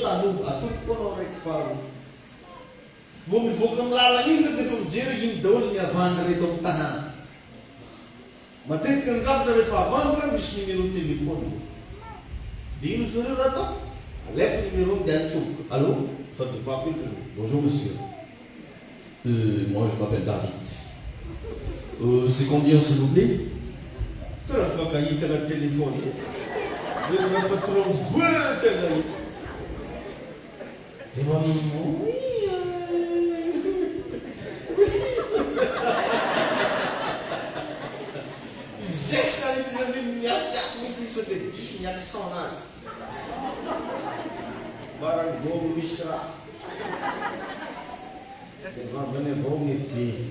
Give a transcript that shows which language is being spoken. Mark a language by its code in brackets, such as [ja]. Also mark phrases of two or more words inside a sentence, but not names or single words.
[mg] taloha atoko anao raiky faharoa vao mivoaka amin'ny lalana iny zany dia efa mijery iny daholo ny avandra reto amin'ny tanàna matetika ny zavatra rehefa avandra misy [fr] numéro téléphone [mg] dia ino izy nareo raha atao alaiko numéro dia antsoboka [fr] allô ça te va plus bonjour monsieur moi je m'appelle David c'est combien s'il vous plaît [mg] tena mifakahita agnaty [fr] téléphone le patron [mg] tena dia mamoi zay sany ty zany miafiafy mity so dia diso ny accent anazy barangômo misy raha vavany avao mety be